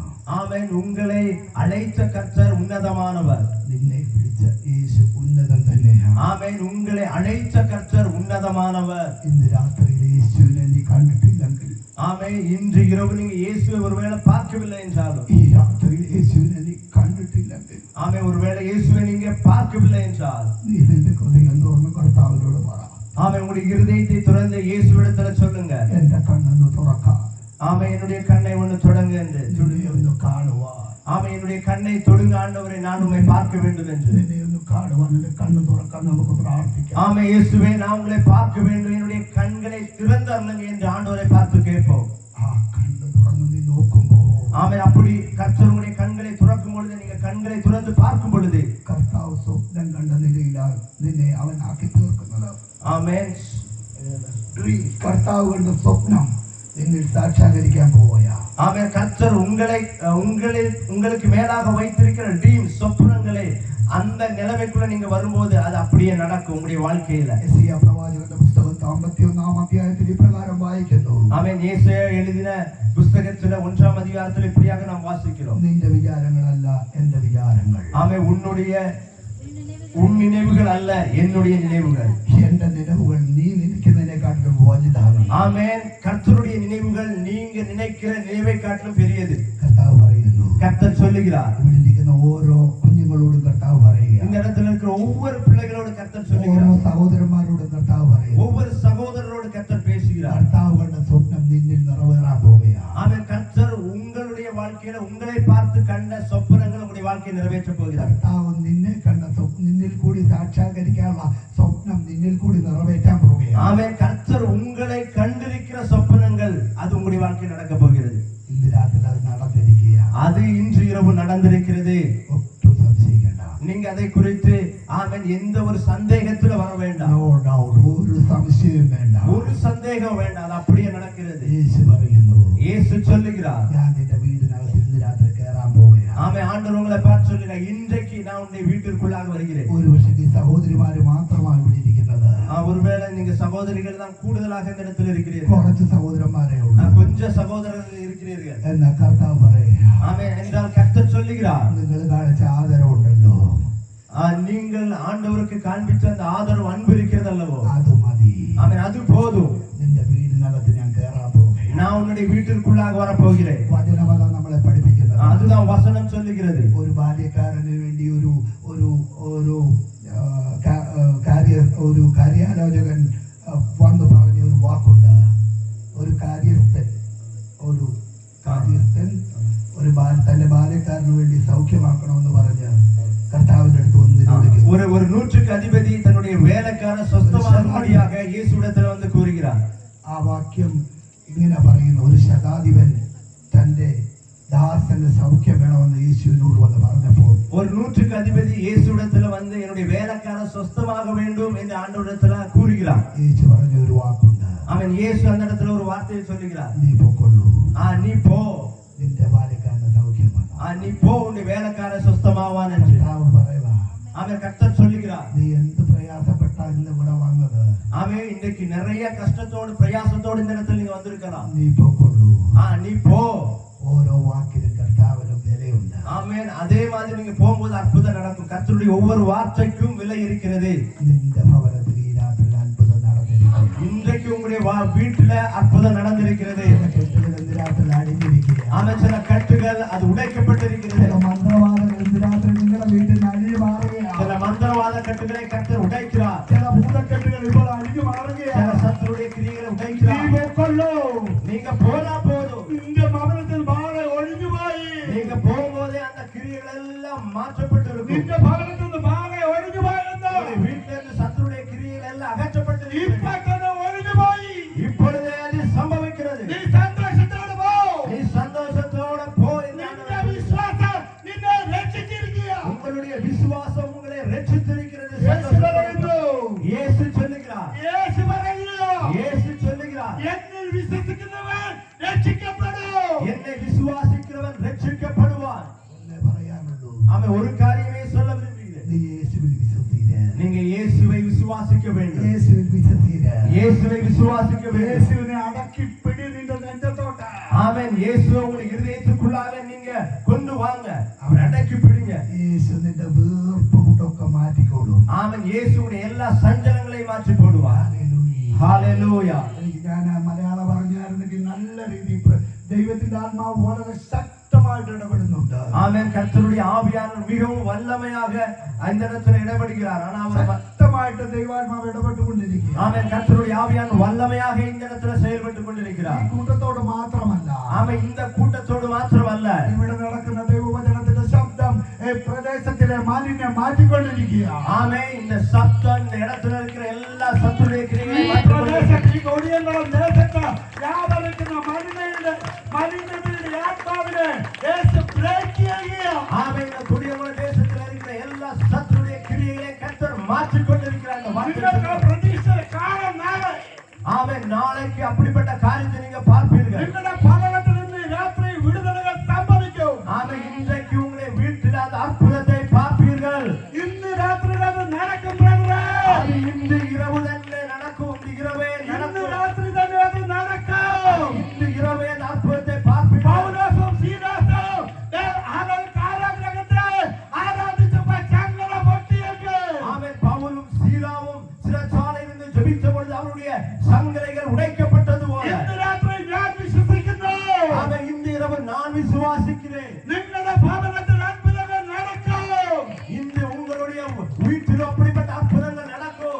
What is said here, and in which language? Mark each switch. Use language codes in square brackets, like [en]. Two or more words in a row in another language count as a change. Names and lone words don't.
[ta] ஆமென், உங்களை அழைத்த கர்த்தர் உன்னதமானவர். [ml] നിന്നെ വിളിച്ച യേശു ഉന്നതൻ തന്നെയാണ്. [ta] ஆமென், உங்களை அழைத்த கர்த்தர் உன்னதமானவர். [ml] ഇന്ന് രാത്രിയിൽ യേശുവിനെ നീ കണ്ടിട്ടില്ലെങ്കിൽ, [ta] ஆமென், இன்று இரவு நீங்க இயேசுவை ஒருவேளை பார்க்கவில்லை என்றாலும், [ml] ഈ രാത്രിയിൽ യേശുവിനെ നീ കണ്ടിട്ടില്ലെങ്കിൽ, [ta] ஆமென், ஒருவேளை இயேசுவை நீங்க பார்க்கவில்லை என்றால், [ml] നീ നിന്റെ ഹൃദയം തുറന്ന് കർത്താവിനോട് പറ. [ta] ஆமென், உங்களுடைய இருதயத்தை திறந்து இயேசுவிடத்துல சொல்லுங்க, [ml] എന്റെ കണ്ണൊന്ന് തുറക്കാം, [ta] ஆமென், என்னுடைய கண்ணை ஒன்று தொடங்க என்று. [ml] നിന്നെ ഒന്ന് കാണുവാൻ, [ta] ஆமென், என்னுடைய கண்ணை தொடுங்க ஆண்டவரை, நான் உம்மை பார்க்க வேண்டும் என்று. [ml] നിന്നെ ഒന്ന് കാണുവാൻ, എന്റെ കണ്ണ് തുറക്കാൻ നമുക്ക് പ്രാർത്ഥിക്കാം. [ta] ஆமென், இயேசுவே, நான் உங்களை பார்க்க வேண்டும், என்னுடைய கண்களை திறந்தருளுங்க என்று ஆண்டவரை பார்த்து கேட்போம். [ml] ആ കണ്ണ് തുറന്ന് നീ നോക്കുമ്പോൾ, [ta] ஆமென், அப்படி கர்த்தர் உங்களுடைய கண்களை துறக்கும் பொழுது, நீங்க கண்களை துறந்து பார்க்கும் பொழுது, [ml] കർത്താവ് സ്വപ്നം കണ്ട നിലയിലാണ് നിന്നെ അവനാക്കി തീർക്കുന്നത്. [ta] ஆமென், [ml] കർത്താവ് കണ്ട സ്വപ്നം നിന്നിൽ സാക്ഷാത്കരിക്കാൻ പോവുകയാ. [ta] ஆமென், கர்த்தர் உங்களுக்கு மேலாக வைத்திருக்கிற ட்ரீம் சொப்பனங்களை அந்த நிலைமைக்குள்ள நீங்க வரும்போது அது அப்படியே நடக்கும் உங்களுடைய வாழ்க்கையில. [ml] യെശയ്യാ പ്രവാചകന്റെ പുസ്തകം 51-ാം അധ്യായത്തിൽ ഇപ്രകാരം വായിക്കുന്നു. [ta] ஆமென், ஏசாயா எழுதின புத்தகத்துல 1ஆம் அதிகாரத்தில் இப்படியாக நாம் வாசிக்கிறோம், [ml] നിന്റെ വിചാരങ്ങളല്ല എന്റെ വിചാരങ്ങൾ, [ta] ஆமென், உன் நினைவுகள் அல்ல என்னுடைய நினைவுகள், [ml] എന്റെ നിലവുകൾ നീ നിனைക്കുന്നതിനെക്കാട്ടിലും വലുതാണ്. [ta] ஆமென், கர்த்தருடைய நினைவுகள் நீங்க நினைக்கிற நினைவை காட்டிலும் பெரியது. [ml] കർത്താവ് പറയുന്നു, [ta] கர்த்தர் சொல்லுகிறார். [ml] ഇവിടെ ഇരിക്കുന്ന ഓരോ കുഞ്ഞുങ്ങളോടും കർത്താവ് പറയുക, [ta] இந்த இடத்துல இருக்கிற ஒவ்வொரு பிள்ளைகளோடு கர்த்தர் [ml] ഓരോ [ta] சொல்லுகிறார், [ml] സഹോദരന്മാരോടും കർത്താവ് പറയുക, [ta] ஒவ்வொரு சகோதரரோடு கர்த்தர் பேசுகிறார். [ml] കർത്താവ് കണ്ട സ്വപ്നം നിന്നിൽ നിറവേറാൻ പോവുകയാണ്. [ta] ஆமென், கர்த்தர் உங்களுடைய வாழ்க்கையில உங்களை பார்த்து கண்ட சொப்பனங்கள் உங்களுடைய வாழ்க்கையை நிறைவேற்ற போகிறார். [ml] കർത്താവ് നിന്നെ കണ്ട നിന്നിൽ കൂടി സാക്ഷാത്കരിക്കാനുള്ള സ്വപ്നം നിന്നിൽ കൂടി നിറവേറ്റാൻ പോവുകയാണ്. [ta] ஆமென், கர்த்தர் உங்களை கண்டிருக்கிற சொப்பனங்கள் அது உங்களுடைய வாழ்க்கையில் நடக்க போகிறது. [ml] ഇന്ന് രാത്രി അത് നടന്നിരിക്കുകയാണ്. [ta] அது இன்று இரவு நடந்திருக்கிறது. [ml] ഒട്ടും സംശയിക്കണ്ട. [ta] நீங்க அதை குறித்து ஆமென் எந்த ஒரு சந்தேகத்துல வர வேண்டாம். [en] No doubt, [ml] ഒരു സംശയം വേണ്ട. [ta] ஒரு சந்தேகம் வேண்டாம், அது அப்படியே நடக்கிறது. [ml] യേശു പറയുന്നു, [ta] இயேசு சொல்லுகிறார், [ml] ഞാൻ നിന്റെ വീടിനകത്ത് ഇന്ന് രാത്രി കയറാൻ പോവുകയാണ്. [ta] ஆமென், ஆண்டவர் உங்களை பார்த்து சொல்லுகிறார், இன்றைக்கு நான் உன்னுடைய வீட்டிற்குள்ளாக வருகிறேன். [ml] ഒരു പക്ഷേ ഈ സഹോദരിമാര് മാത്രമാണ് ഇവിടെ ഇരിക്കുന്നത്. [ta] ஒருவேளை நீங்க சகோதரிகள் தான் கூடுதலாக இந்த இடத்தில் இருக்கிறீர்கள், [ml] കുറച്ച് സഹോദരന്മാരെ ഉള്ളൂ. [ta] கொஞ்சம் சகோதரர்கள் இருக்கிறீர்கள். [ml] എന്നാ കർത്താവ് പറയുക, [ta] ஆமென், என்றால் கர்த்தர் சொல்லுகிறார், [ml] നിങ്ങൾ കാണിച്ച ആദരവുണ്ടല്ലോ, [ta] நீங்கள் ஆண்டவருக்கு காண்பித்த அந்த ஆதரவு அன்பு இருக்கிறது அல்லவோ, [ml] അത് മതി. [ta] ஆமென், அது போதும். [ml] നിന്റെ വീടിനകത്ത് ഞാൻ കയറാൻ പോകുകയാണ്. [ta] நான் உன்னுடைய வீட்டிற்குள்ளாக வரப்போகிறேன். [ml] വചനമത നമ്മളെ പഠിപ്പിക്കുന്നത്. [ta] அதுதான் வசனம் சொல்லுகிறது. [ml] ഒരു ബാല്യക്കാരന് വേണ്ടി ഒരു കാര്യാലോചകൻ വന്ന് പറഞ്ഞ ഒരു വാക്കുണ്ട്. ഒരു കാര്യസ്ഥൻ തന്റെ ബാല്യക്കാരന് വേണ്ടി സൗഖ്യമാക്കണമെന്ന് പറഞ്ഞ് കർത്താവിന്റെ അടുത്ത് വന്ന് നിരോധിക്കുന്നു. [ta] ஒரு நூற்றுக்கு அதிபதி தன்னுடைய வேலைக்காரனை சொஸ்தமாக்கும்படியாக இயேசுவிடத்தில் வந்து கூறுகிறார். [ml] ആ വാക്യം ഇങ്ങനെ പറയുന്നു: ഒരു ശതാധിപൻ തന്റെ ദാസന് സൗഖ്യം വേണമെന്ന് യേശുവിനോട് വന്ന് പറഞ്ഞപ്പോൾ [ta] ஒரு நூற்றுக்கு அதிபதி இயேசுவிடத்தில் வந்து என்னுடைய வேலைக்காரன் சொஸ்தமாக வேண்டும் என்று ஆண்டவரிடத்தில் கூறுகிறார். [ml] യേശു പറഞ്ഞ ഒരു വാക്കുണ്ട്. [ta] அவன் இயேசு அந்த இடத்துல ஒரு வார்த்தையை சொல்லுகிறார். [ml] നീ പൊക്കൊള്ളൂ, [ta] நீ പോ, [ml] നിന്റെ ബാല്യക്കാരന് സൗഖ്യമാണ്. [ta] நீ போ, உன்னுடைய வேலைக்காரன் சொஸ்தமாவான் என்று [ml] പറയുക. [ta] அவன் கர்த்தர் சொல்லுகிறார். [ml] നീ എന്ത് പ്രയാസപ്പെട്ടാ ഇന്ന് ഇവിടെ വന്നത്? [ta] அவன் இன்றைக்கு நிறைய கஷ்டத்தோடு பிரயாசத்தோடு இந்த இடத்துல நீங்க வந்திருக்கலாம். [ml] നീ പൊക്കൊള്ളൂ. [ta] நீ போ. [ml] ഓരോ വാക്കിലും കർത്താവിന് വിലയുണ്ട്. [ta] ஆமென். அதே மாதிரி நீங்க போகும்போது அற்புதம் நடக்கும். கர்த்தருடைய ஒவ்வொரு வார்த்தைக்கும் விலை இருக்கிறது. [ml] നിന്റെ ഭവനത്തിൽ ഈ രാത്രി അത്ഭുതം നടന്നിരിക്കുന്നു. [ta] இன்றைக்கு உங்களுடைய வீட்டுல அற்புதம் நடந்திருக்கிறது. [ml] കെട്ടുകൾ ഇന്ന് രാത്രി അടിഞ്ഞിരിക്കുക. [ta] ஆமென். சில கட்டுகள் அது உடைக்கப்பட்டிருக்கிறது. [ml] ചില മന്ത്രവാദങ്ങൾ ഇന്ന് രാത്രി നിങ്ങളുടെ വീട്ടിൽ അഴിഞ്ഞു മാറുകയാണ്. [ta] சில மந்திரவாத கட்டுகளை கர்த்தர் உடைக்கிறார். [ml] ചില ഭൂതക്കെട്ടുകൾ ഇപ്പോൾ അഴിഞ്ഞു മാറുകയാണ്. [ta] சில சத்துருடைய கிரியைகளை உடைக்கிறார். [ml] നീ പൊക്കൊള്ളൂ. [ta] நீங்க போனா போதும். [ml] നിന്റെ ഭവനത്തിൽ ബാധ ഒഴിഞ്ഞുപോയി. [ta] நீங்க போகும்போதே அந்த கிரியைகள் எல்லாம் மாற்றப்பட்டிருக்கும். [ml] നിന്റെ ഭവനത്തിൽ നിന്ന് ബാധ ഒഴിഞ്ഞുപോയെന്ന് [ta] வீட்டுல இருந்து சத்துருடைய கிரியைகள் எல்லாம் அகற்றப்பட்டிருக்கிறது. [ml] ഇപ്പോ ഒഴിഞ്ഞുപോയി. [ta] இப்பொழுதே அது சம்பவிக்கிறது. [ml] നീ സന്തോഷത്തോടെ പോ. [ta] நீ சந்தோஷத்தோட போ. [ml] നിന്റെ വിശ്വാസം നിന്നെ രക്ഷിച്ചിരിക്കുക. [ta] உங்களுடைய விசுவாசம் உங்களை ரட்சித்திருக்கிறது. [ml] യേശു പറയുന്നു. [ta] இயேசு சொல்லுகிறார். [ml] യേശു പറയുന്നു. [ta] இயேசு சொல்லுகிறார். [ml] എന്നിൽ വിശ്വസിക്കുന്നവൻ രക്ഷിക്കപ്പെടും. [ta] என்னை விசுவாசிக்கிறவன் ரட்சிக்கப்படுவான். [ml] ഒന്നേ പറയാനുള്ളൂ. [ta] அவன் ஒரு காரியமே சொல்ல விரும்புகிறேன். [ml] നീ യേശുവിൽ വിശ്വസിക്കുക. [ta] நீங்க இயேசுவை விசுவாசிக்க வேண்டும். [ml] യേശുവിൽ വിശ്വസിക്കുക. [ta] இயேசுவை விசுவாசிக்க வேண்டும். [ml] യേശുവിനെ അടക്കി പിടി നിന്റെ നെഞ്ചത്തോട്ട്. [ta] ஆமென். இயேசுவை உங்க இதயத்துக்குள்ளாக நீங்க கொண்டு வாங்க. அவர் அடக்கி பிடிங்க. [ml] യേശു നിന്റെ വീർപ്പ് കൂട്ടൊക്കെ മാറ്റിക്കോളും. [ta] ஆமென். இயேசுவுடைய எல்லா சஞ்சலங்களையும் மாற்றி போடுவார். ஹalleluya. [ml] ഞാൻ മലയാളം പറഞ്ഞായിരുന്നെങ്കിൽ നല്ല രീതിയിൽ ദൈവത്തിന്റെ ആത്മാവ് വളരെ ശക്തമായിട്ട് ഇടപെടുന്നുണ്ട്. [ta] ஆமென். கர்த்தருடைய ஆவியானவர் மிகவும் வல்லமையாக அந்த இடத்துல இடைபடுகிறார். ஆனா அவர் [ml] ശക്തമായിട്ട് ദൈവാത്മാവ് ഇടപെട്ടുകൊണ്ടിരിക്കുക. [ta] ஆமென். கர்த்தருடைய ஆவியானவர் வல்லமையாக இந்த இடத்துல செயல்பட்டு கொண்டிருக்கிறார். [ml] ഈ കൂട്ടത്തോട് മാത്രമല്ല, [ta] ஆமென். இந்த கூட்டத்தோடு மாத்திரமல்ல, [ml] ഇവിടെ നടക്കുന്ന ദൈവവചനത്തിന്റെ ശബ്ദം ഈ പ്രദേശത്തിലെ മാലിന്യം മാറ്റിക്കൊണ്ടിരിക്കുക. [ta] ஆமென். இந்த சத்தம் இந்த இடத்துல இருக்கிற எல்லா சத்துடைய கிரியைகளையும் [ml] ഈ കൊടിയങ്ങളും ദേശത്ത് വ്യാപരിക്കുന്ന മലിനതയുടെ ആത്മാവിനെ യേശു ബ്രേക്ക് ചെയ്യുക. [ta] ஆமென். இந்த குடியமல தேசத்துல இருக்கிற எல்லா சத்துடைய கிரியைகளை கர்த்தர் மாற்றிக் கொண்டிருக்கிறார். [ml] നിങ്ങൾക്ക് പ്രതീക്ഷ കാണാൻ നാളെ. [ta] ஆமென். நாளைக்கு அப்படிப்பட்ட காரியத்தை நீங்க பார்ப்பீர்கள். [ml] നിങ്ങളുടെ ഭവനത്തിൽ നിന്ന് രാത്രി വിടുതലുകൾ സംഭവിക്കും. [ta] ஆமென். இன்றைக்கு உங்களுடைய வீட்டில் அந்த அற்புதத்தை பார்ப்பீர்கள். [ml] ഇന്ന് രാത്രി അത് നടക്കും ബ്രദറേ. [ta] அது இன்று இரவு തന്നെ நடக்கும். இந்த இரவே [ml] ഇന്ന് [ta] நடக்கும். [ml] രാത്രി തന്നെ അത് നടക്കും. [ta] இந்த இரவே அந்த அற்புதத்தை பார்ப்பீர்கள். [ml] പൗലോസും സീലാസും കാരാഗ്രഹത്തെ ആരാധിച്ചപ്പോൾ ചങ്ങല പൊട്ടിയേക്ക്. [ta] ஆமென். பவுலும் சீலாவும் சிறைச்சாலையிலிருந்து ஜெபித்த பொழுது அவருடைய சங்கலைகள் உடைக்கப்பட்டது போல. [ml] ഇന്ന് രാത്രി ഞാൻ വിശ്വസിക്കുന്നു. [ta] ஆமென். இந்த இரவு நான் விசுவாசிக்கிறேன். [ml] നിങ്ങളുടെ ഭവനത്തിൽ അത്ഭുതങ്ങൾ നടക്കും. [ta] இன்று உங்களுடைய வீட்டில் அப்படிப்பட்ட அற்புதங்கள் நடக்கும்.